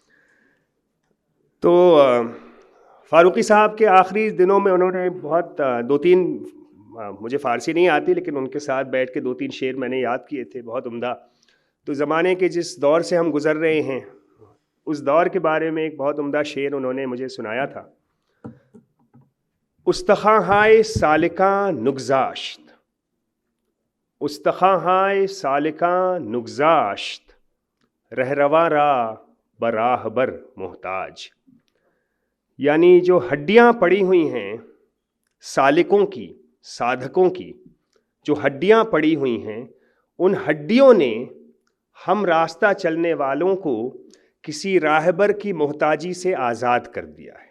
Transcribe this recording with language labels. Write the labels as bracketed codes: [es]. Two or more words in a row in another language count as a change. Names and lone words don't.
[hi] तो फ़ारूक़ी साहब के आखिरी दिनों में उन्होंने बहुत 2-3, मुझे फ़ारसी नहीं आती लेकिन उनके साथ बैठ के 2-3 शेर मैंने याद किए थे, बहुत उम्दा। तो ज़माने के जिस दौर से हम गुज़र रहे हैं उस दौर के बारे में एक बहुत उम्दा शेर उन्होंने मुझे सुनाया था। [fa] استخوان‌های سالکان نگذاشت، استخوان‌های سالکان نگذاشت، رهروان را به راهبر محتاج. [hi] यानी जो हड्डियाँ पड़ी हुई हैं सालिकों की, साधकों की, जो हड्डियाँ पड़ी हुई हैं, उन हड्डियों ने हम रास्ता चलने वालों को किसी राहबर की मोहताजी से आज़ाद कर दिया है।